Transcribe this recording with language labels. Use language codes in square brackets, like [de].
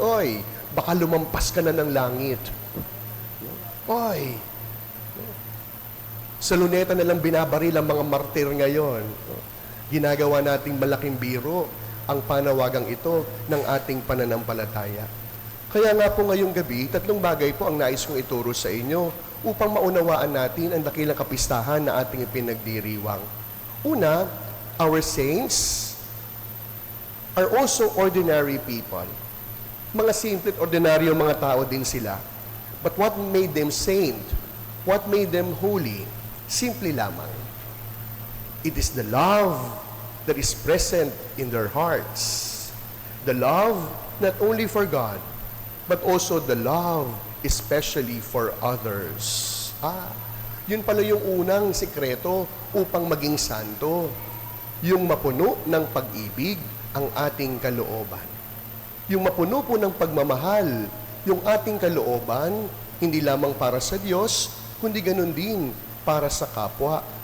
[tl] Oy, baka lumampas ka na ng langit. Oy, sa luneta na lang binabaril ang mga martir ngayon. Ginagawa nating malaking biro ang panawagang ito ng ating pananampalataya. Kaya nga po ngayong gabi, 3 bagay po ang nais kong ituro sa inyo upang maunawaan natin ang dakilang kapistahan na ating ipinagdiriwang. [en] Una, our saints are also ordinary people. [tl] Mga simple at ordinaryo mga tao din sila. [en] But what made them saint? What made them holy? [tl] Simple lamang. [en] It is the love that is present in their hearts. The love not only for God, but also the love especially for others. [tl] Yun pala yung unang sikreto upang maging santo. Yung mapuno ng pag-ibig ang ating kalooban. Yung mapuno po ng pagmamahal, yung ating kalooban, hindi lamang para sa Diyos, kundi ganun din para sa kapwa.